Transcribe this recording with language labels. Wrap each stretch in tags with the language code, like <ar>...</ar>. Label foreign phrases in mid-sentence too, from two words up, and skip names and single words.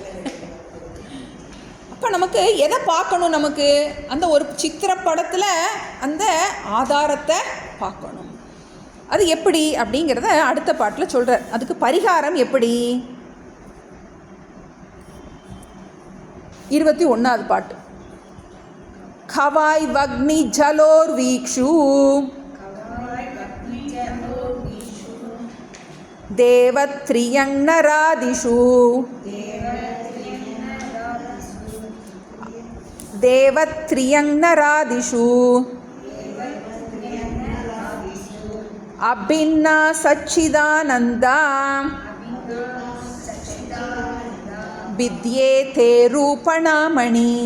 <ta>அப்போ நமக்கு எதை பார்க்கணும், நமக்கு அந்த ஒரு சித்திரப்படத்தில் அந்த ஆதாரத்தை பார்க்கணும். அது எப்படி அப்படிங்கிறத அடுத்த பாட்டில் சொல்கிறார். அதுக்கு பரிகாரம் எப்படி, 21வது பாட்டு.</ta> <sa>खवाय वग्नि जलोर्वीक्षु देवत्रियं नरादिषु अभिन्ना सच्चिदानन्दा विद्येते रूपणामणि</sa>